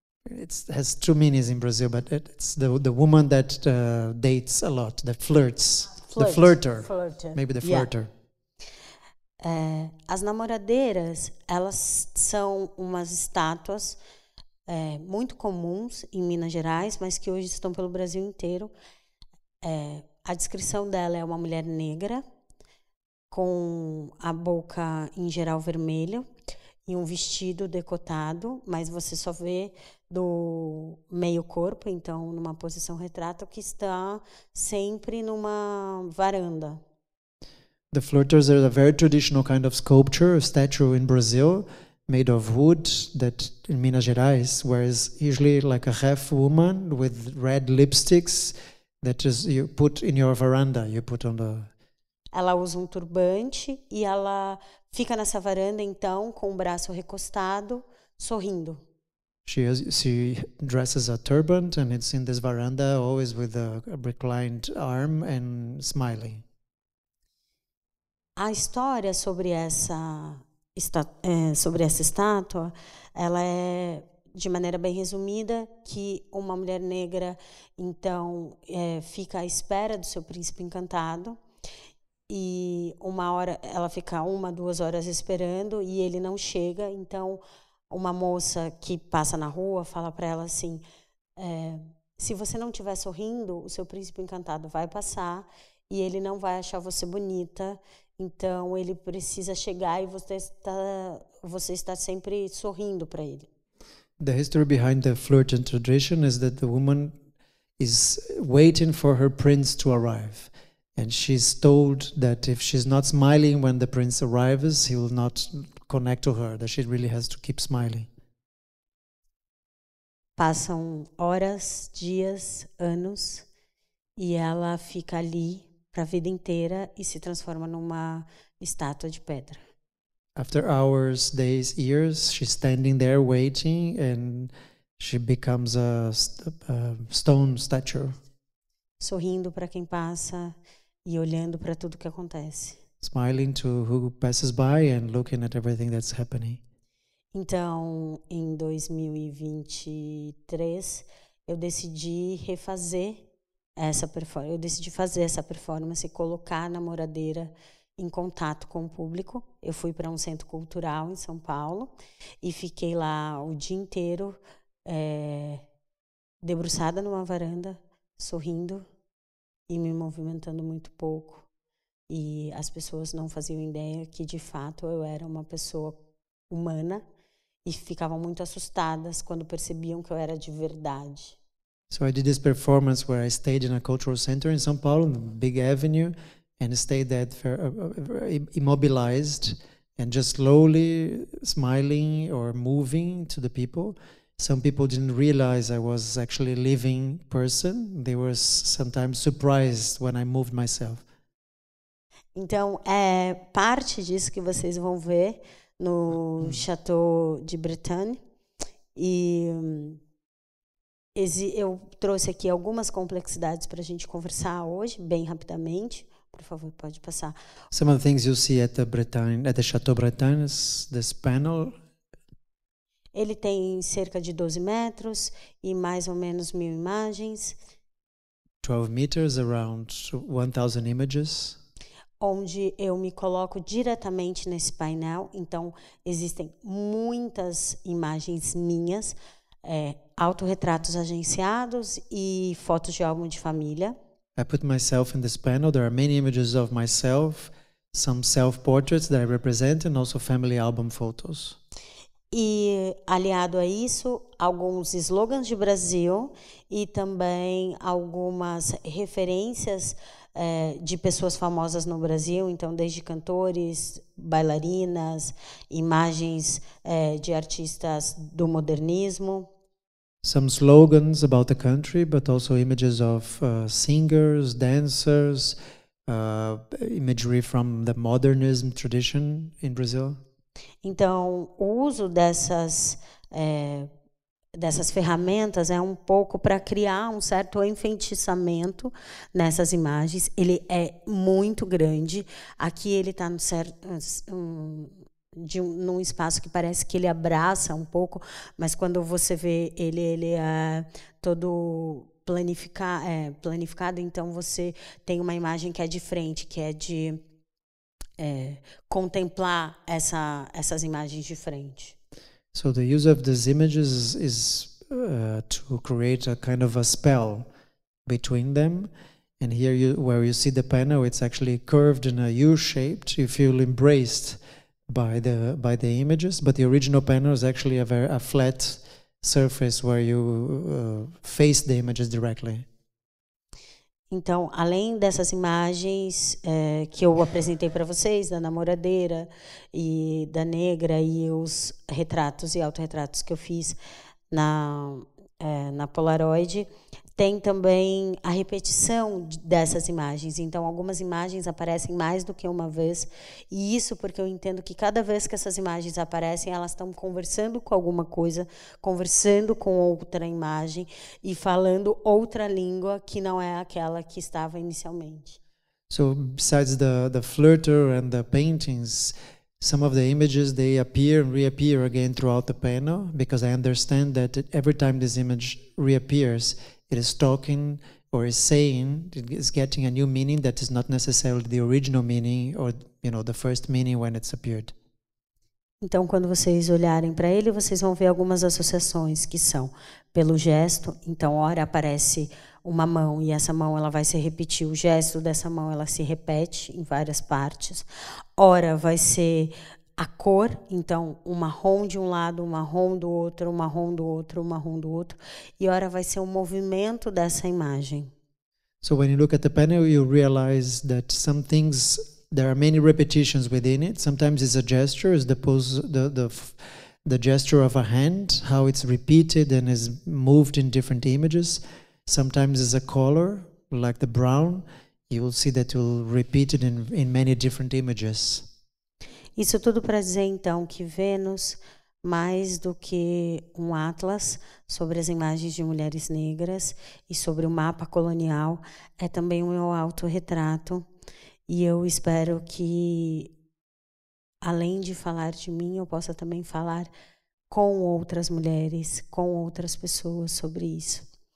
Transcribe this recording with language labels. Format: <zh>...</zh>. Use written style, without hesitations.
<en>It has two meanings in Brazil, but it's the woman that dates a lot, that flirts. The flirter. Maybe the flirter. Yeah.</en> <pt>As namoradeiras, elas são umas estátuas muito comuns em Minas Gerais, mas que hoje estão pelo Brasil inteiro. A descrição dela é uma mulher negra, com a boca em geral vermelha e um vestido decotado, mas você só vê do meio corpo, então numa posição retrato, que está sempre numa varanda.</pt> <en>The flirters are a very traditional kind of sculpture, a statue in Brazil, made of wood that in Minas Gerais, whereas usually like a half woman with red lipsticks that is you put in your veranda, you put on the...</en> <pt>Ela usa um turbante e ela fica nessa varanda então com o braço recostado, sorrindo.</pt> <en>She dresses a turban and it's in this veranda always with a reclined arm and smiling.</en> <pt>A história sobre essa estátua, ela é de maneira bem resumida que uma mulher negra então fica à espera do seu príncipe encantado e uma hora ela fica 1-2 horas esperando e ele não chega, então uma moça que passa na rua fala para ela assim, se você não estiver sorrindo, o seu príncipe encantado vai passar e ele não vai achar você bonita, então ele precisa chegar e você está sempre sorrindo para ele.</pt> <en>The history behind the flirting tradition is that the woman is waiting for her prince to arrive. And she's told that if she's not smiling when the prince arrives, he will not connect to her, that she really has to keep smiling.</en> <pt>Passam horas, dias, anos, e ela fica ali para a vida inteira e se transforma numa estátua de pedra.</pt> <en>After hours, days, years, she's standing there waiting and she becomes a stone statue.</en> <pt>Sorrindo para quem passa e olhando para tudo que acontece.</pt> <en>Smiling to who passes by and looking at everything that's happening.</en> <pt>Então, em 2023, eu decidi refazer essa performance. Eu decidi fazer essa performance e colocar a namoradeira em contato com o público. Eu fui para um centro cultural em São Paulo e fiquei lá o dia inteiro debruçada numa varanda, sorrindo e me movimentando muito pouco. E as pessoas não faziam ideia que, de fato, eu era uma pessoa humana e ficavam muito assustadas quando percebiam que eu era de verdade.</pt> <en>So I did this performance where I stayed in a cultural center in São Paulo, in a big avenue, and stayed there immobilized and just slowly smiling or moving to the people. Some people didn't realize I was actually a living person. They were sometimes surprised when I moved myself.</en> <pt>Então, é parte disso que vocês vão ver no Château de Bretagne. E eu trouxe aqui algumas complexidades para a gente conversar hoje, bem rapidamente, Por favor, pode passar.</pt> <en>Some of the things you see at the Bretagne, at the Chateau Bretagne, is this panel.</en> <pt>Ele tem cerca de 12 metros e mais ou menos 1000 imagens.</pt> <en>12 meters, around 1,000 images.</en> <pt>Onde eu me coloco diretamente nesse painel. Então, existem muitas imagens minhas, autorretratos agenciados e fotos de álbum de família.</pt> <en>I put myself in this panel. There are many images of myself, some self-portraits that I represent, and also family album photos.</en> <pt>E, aliado a isso, alguns slogans de Brasil e também algumas referências de pessoas famosas no Brasil, então desde cantores, bailarinas, imagens de artistas do modernismo.</pt> <en>Some slogans about the country, but also images of singers, dancers, imagery from the modernism tradition in Brazil.</en> <pt>Então, o uso dessas ferramentas é um pouco para criar um certo enfeitiçamento nessas imagens. Ele é muito grande. Aqui ele está num espaço que parece que ele abraça um pouco, mas quando você vê ele é todo planificado, então você tem uma imagem que é de frente, que é de contemplar essas imagens de frente.</pt> <en>So the use of these images is to create a kind of a spell between them. And here, where you see the panel, it's actually curved in a U-shaped. You feel embraced by the images, but the original panel is actually a flat surface where you face the images directly.</en> <pt>Então, além dessas imagens que eu apresentei para vocês, da namoradeira e da negra, e os retratos e autorretratos que eu fiz na Polaroid, tem também a repetição dessas imagens. Então, algumas imagens aparecem mais do que uma vez, e isso porque eu entendo que cada vez que essas imagens aparecem, elas estão conversando com alguma coisa, conversando com outra imagem e falando outra língua que não é aquela que estava inicialmente.</pt> <en>So, besides the flirter and the paintings, some of the images, they appear and reappear again throughout the panel, because I understand that every time this image reappears, it is talking or is saying, it is getting a new meaning that is not necessarily the original meaning or, the first meaning when it's appeared.</en> <pt>Então, quando vocês olharem para ele, vocês vão ver algumas associações que são pelo gesto. Então, ora aparece uma mão e essa mão ela vai se repetir. O gesto dessa mão ela se repete em várias partes. Ora vai ser a cor, então um marrom de um lado, um marrom do outro, um marrom do outro, um marrom do outro. E ora vai ser o movimento dessa imagem.</pt> <en>So when you look at the panel, you realize that some things, there are many repetitions within it. Sometimes it's a gesture, it's the pose, the gesture of a hand, how it's repeated and is moved in different images. Sometimes it's a color, like the brown. You will see that will repeat it in many different images.</en> <pt>Isso tudo para dizer, então, que Vênus, mais do que um atlas sobre as imagens de mulheres negras e sobre o mapa colonial, é também o meu autorretrato. E eu espero que, além de falar de mim, eu possa também falar com outras mulheres, com outras pessoas sobre isso.</pt>